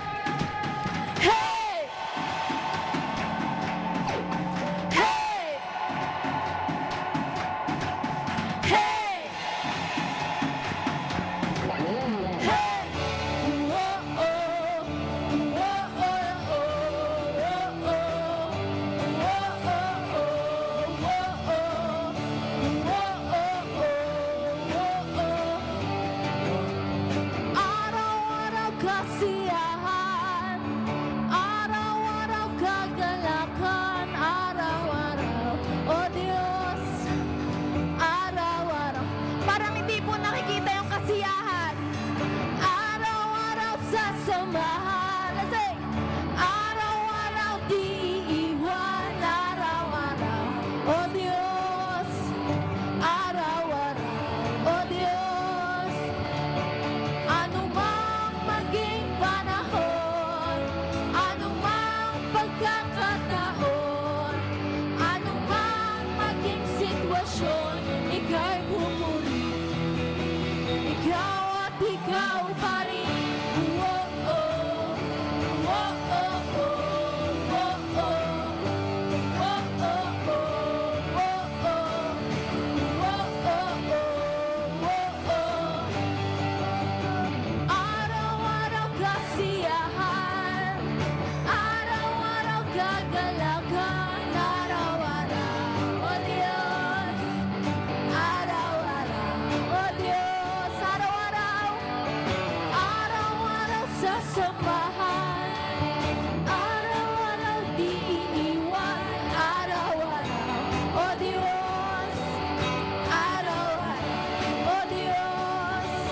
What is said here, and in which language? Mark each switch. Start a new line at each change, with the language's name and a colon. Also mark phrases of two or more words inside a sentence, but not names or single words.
Filipino: Hey! Hey! Hey! Hey! Whoa, oh. Whoa, oh, oh, araw-araw kasiyahan, araw-araw kagalakan, araw-araw, o Diyos, araw-araw. Parang hindi po nakikita yung kasiyahan. Araw-araw sasamahan.
English: Let's say,
Filipino: araw-araw di iiwan, araw-araw, o Diyos, araw-araw, o Diyos. Anumang maging panahon, anumang pagkakataon, anumang maging sitwasyon, ika'y pupuri. Ikaw at ikaw pa rin. Whoa, oh. Whoa, oh, oh. Whoa, oh. Whoa, oh, oh. Whoa, oh. Whoa, oh, oh. Whoa, oh. Araw-araw kasiyahan, araw-araw kagalakan, araw-araw, o Diyos, araw-araw, o Diyos, araw-araw, araw-araw sasamahan, araw-araw di iiwan, araw-araw, o Diyos, araw-araw, o Diyos.